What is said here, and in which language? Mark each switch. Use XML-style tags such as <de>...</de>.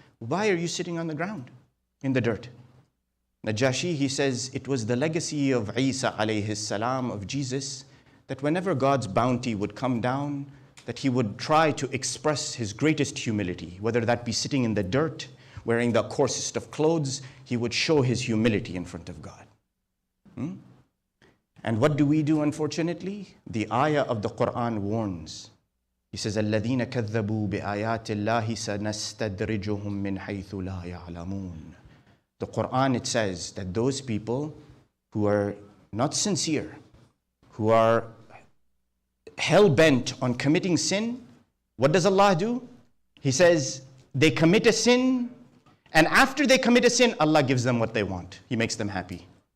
<en>Why are you sitting on the ground, in the dirt? Najashi, he says, it was the legacy of Isa alayhi salam, of Jesus, that whenever God's bounty would come down, that he would try to express his greatest humility, whether that be sitting in the dirt, wearing the coarsest of clothes, he would show his humility in front of God. And what do we do, unfortunately? The ayah of the Quran warns. He says,</en> <ar>الَّذِينَ كَذَّبُوا بِآيَاتِ اللَّهِ سَنَسْتَدْرِجُهُم مِّنْ حَيْثُ لَا يَعْلَمُونَ.</ar> <en>The Quran, it says that those people who are not sincere, who are hell-bent on committing sin, what does Allah do? He says, they commit a sin, and after they commit a sin, Allah gives them what they want. He makes them happy.</en>